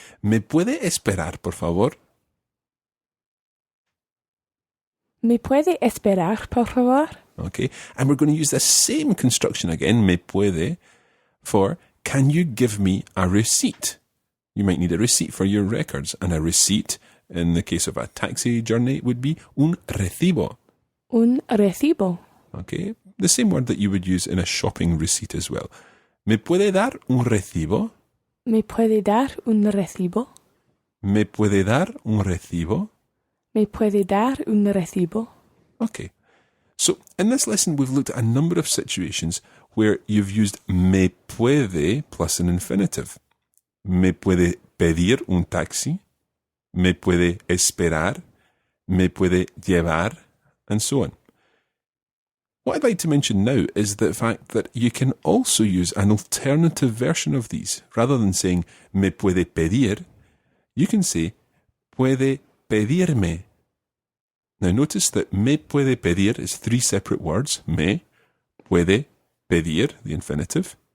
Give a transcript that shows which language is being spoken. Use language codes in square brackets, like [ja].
[es] ¿Me puede esperar, por favor? ¿Me puede esperar, por favor? [en] Okay, and we're going to use the same construction again, me puede, for can you give me a receipt? You might need a receipt for your records, and a receipt, in the case of a taxi journey, would be un recibo. [es] Un recibo. [en] Okay, the same word that you would use in a shopping receipt as well. [es] ¿Me puede dar un recibo? ¿Me puede dar un recibo? ¿Me puede dar un recibo? ¿Me puede dar un recibo? [en] Okay. So, in this lesson, we've looked at a number of situations where you've used me puede plus an infinitive. [es] Me puede pedir un taxi, me puede esperar, me puede llevar, [en] and so on. What I'd like to mention now is the fact that you can also use an alternative version of these. Rather than saying me puede pedir, you can say puede pedirme. Now notice that me puede pedir is three separate words. Me, puede, pedir, the infinitive.